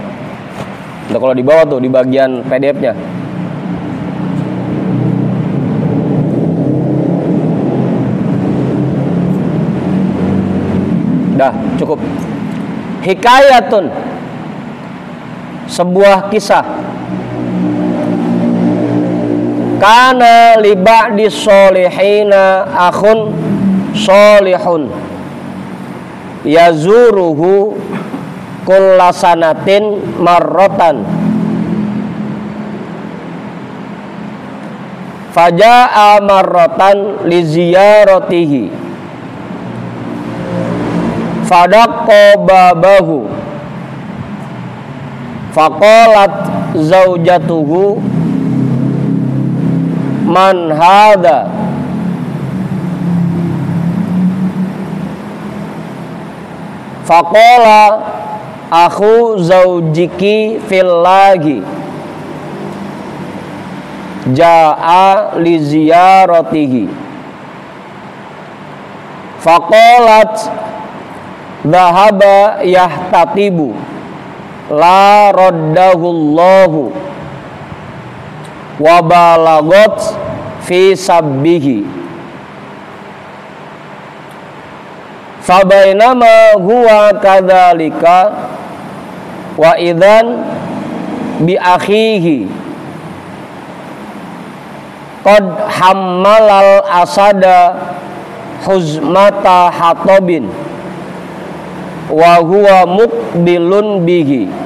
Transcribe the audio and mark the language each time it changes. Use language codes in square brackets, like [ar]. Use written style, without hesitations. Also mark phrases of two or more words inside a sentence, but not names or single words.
[id] Nah, kalau di bawah tuh di bagian PDF-nya. Dah, cukup. Hikayatun, sebuah kisah. [ar] كان لبعض الصالحين أخ صالح يزوره كل سنة مرة فجاء مرة لزيارته, فدق بابه فقالت زوجته من هذا فقال أخو زوجك في الله جاء لزيارته فقالت ذهب يحتطب لا رده الله وبالغت في سبه فبينما هو كذلك وإذا بأخيه قد حمل الأسد حزمة حطب وهو مقبل به.